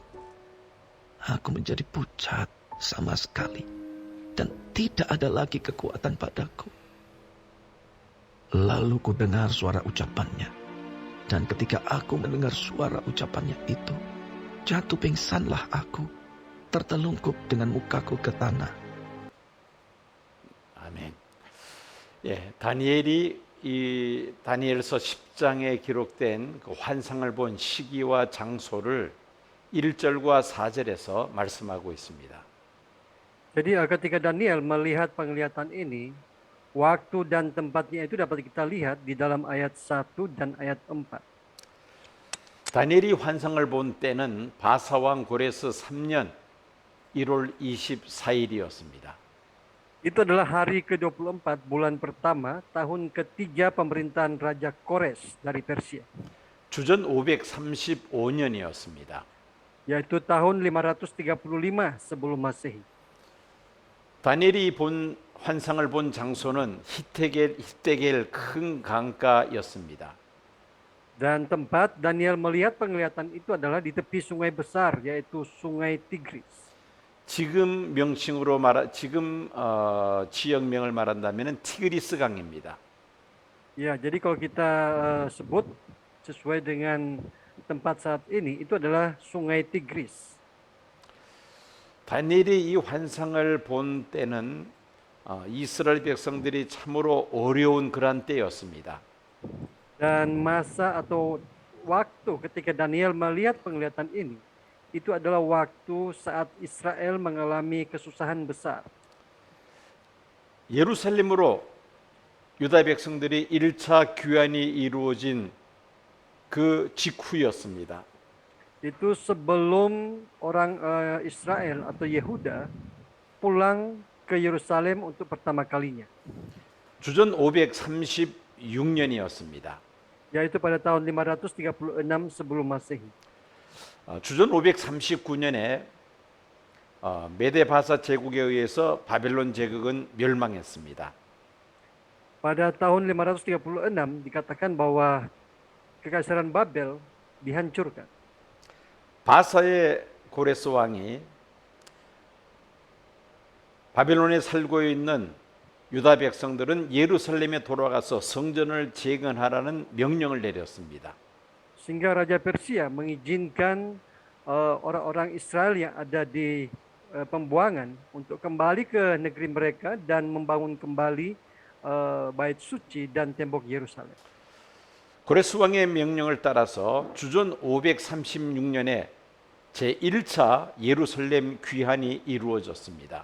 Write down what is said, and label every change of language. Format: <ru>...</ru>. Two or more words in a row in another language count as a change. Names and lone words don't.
<id>Aku menjadi pucat sama sekali, dan tidak ada lagi kekuatan padaku. Lalu ku dengar suara ucapannya, dan ketika aku mendengar suara ucapannya itu, jatuh pingsanlah aku, tertelungkup dengan mukaku ke tanah.</id> <ko>아멘. 예, 다니엘서 10장에 기록된 그 환상을 본 시기와 장소를 1절과 4절에서 말씀하고 있습니다.</ko> <id>Jadi ketika Daniel melihat penglihatan ini, waktu dan tempatnya itu dapat kita lihat di dalam ayat 1 dan ayat 4.</id> <ko>다니엘이 환상을 본 때는 바사왕 고레스 3년 1월 24일이었습니다.</ko> <id>Itu adalah hari ke-24 bulan pertama tahun ketiga pemerintahan Raja Kores dari Persia,</id> <ko>주전 535년이었습니다.</ko> <id>yaitu tahun 535 sebelum Masehi.</id> <ko>다니엘이 본 환상을 본 장소는 히데겔 큰 강가였습니다.</ko> <id>Dan tempat Daniel melihat penglihatan itu adalah di tepi sungai besar, yaitu Sungai Tigris.</id> <ko>지금 지역명을 말한다면 티그리스 강입니다.</ko> <id>Ya, jadi kalau kita sebut sesuai dengan tempat saat ini, itu adalah Sungai Tigris.</id> <ko>다니엘이 이 환상을 본 때는 이스라엘 백성들이 참으로 어려운 그런 때였습니다.</ko> <id>Dan masa atau waktu ketika Daniel melihat penglihatan ini, itu adalah waktu saat Israel mengalami kesusahan besar.</id> <ko>예루살렘으로 유다 백성들이 1차 귀환이 이루어진 그 직후였습니다.</ko> <id>Itu sebelum orang Israel atau Yehuda pulang ke Yerusalem untuk pertama kalinya,</id> <ko>주전 536년이었습니다.</ko> <id>yaitu pada tahun 536 sebelum Masehi.</id> <ko>주전 539년에 메데바사 제국에 의해서 바벨론 제국은 멸망했습니다.</ko> <id>Pada tahun 536 dikatakan bahwa kekaisaran Babel dihancurkan.</id> <ko>바사의 고레스 왕이 바벨론에 살고 있는 유다 백성들은 예루살렘에 돌아가서 성전을 재건하라는 명령을 내렸습니다.</ko> <id>Sehingga Raja Persia mengizinkan orang-orang Israel yang ada di pembuangan untuk kembali ke negeri mereka dan membangun kembali bait suci dan tembok Yerusalem.</id> <ko>고레스 왕의 명령을 따라서 주전 536년에 제1차 예루살렘 귀환이 이루어졌습니다.</ko>